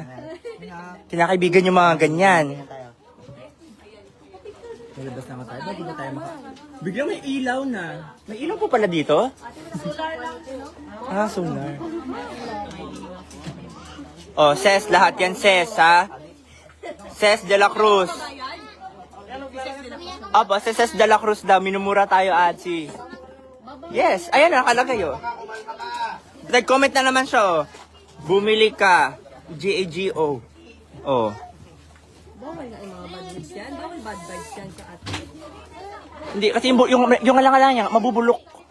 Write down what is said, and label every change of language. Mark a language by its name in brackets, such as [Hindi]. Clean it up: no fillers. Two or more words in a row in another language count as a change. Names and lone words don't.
[Filipino] Kinakaibigan yung mga ganyan. Nalabas naman tayo. Ba't di ba tayo Biglang may ilaw na. May ilaw po pala dito? Solar lang. Solar. Oh, Ses, lahat yan, Ses, ha? Ses de la Cruz. Opo, Ses de la Cruz daw. Minumura tayo, Atsi. Yes, ayan, nakalagay, oh. Nag-comment na naman siya, oh. Bumili ka. G-A-G-O. Oh. Bawal na yung mga bad vibes yan. Bawal bad vibes yan sa ate. Hindi, kasi yung alang-alang niya, mabubulok.